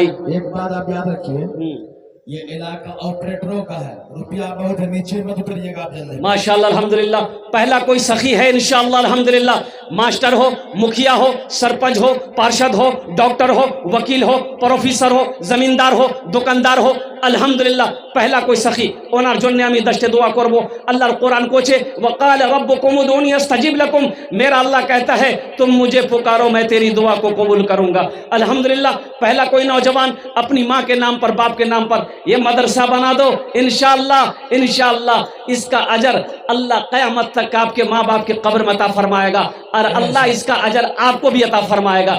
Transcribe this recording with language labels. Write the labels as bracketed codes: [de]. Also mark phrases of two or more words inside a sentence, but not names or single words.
[ur] ایک بات آپ یاد رکھیے، یہ علاقہ آپریٹروں کا ہے، روپیہ بہت ہے، نیچے مت اتریے گا آپ جلدی۔ ماشاءاللہ الحمدللہ پہلا کوئی سخی ہے انشاءاللہ الحمدللہ، ماسٹر ہو، مکھیا ہو، سرپنچ ہو، پارشد ہو، ڈاکٹر ہو، وکیل ہو، پروفیسر ہو، زمیندار ہو، دکاندار ہو، الحمدللہ پہلا کوئی سخی [bn] ওনার জন্য আমি দশটা দোয়া করব। আল্লাহর কোরআন কোচে [ar] وقال ربكم ادعوني استجب لكم، [ur] میرا اللہ کہتا ہے تم مجھے پکارو میں تیری دعا کو قبول کروں گا۔ الحمدللہ پہلا کوئی نوجوان اپنی ماں کے نام پر، باپ کے نام پر یہ مدرسہ بنا دو، انشاءاللہ اس کا اجر اللہ قیامت تک آپ کے ماں باپ کے قبر میں عطا فرمائے گا، اور اللہ اس کا اجر آپ کو بھی عطا فرمائے گا۔